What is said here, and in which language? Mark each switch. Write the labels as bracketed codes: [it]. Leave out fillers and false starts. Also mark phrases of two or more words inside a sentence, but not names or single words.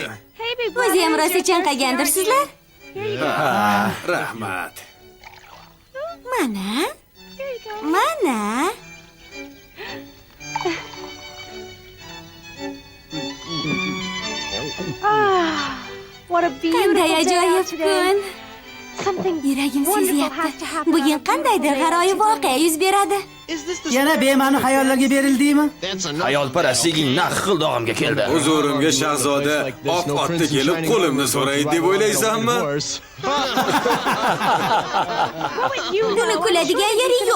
[uz] O'zi ham rosa chanqagandirsizlar? Rahmat. Mana. Mana. [en] What a [uz] Qanday [en] beautiful day [uz] ajoyib [en] out today. [uz] kun. [en] Something [uz] Yuragim [en] wonderful has to [uz] sezyapti. [en] happen. [uz] Bugun qandaydir g'aroyib voqea yuz beradi. Yana bema'ni xayollarga berildingmi? Xayolparastliging naq xildog'imga keldi. Huzurimga shahzoda oq otda kelib qo'limni so'raydi deb o'ylaysanmi? Buni kuladigan yeri yo'q.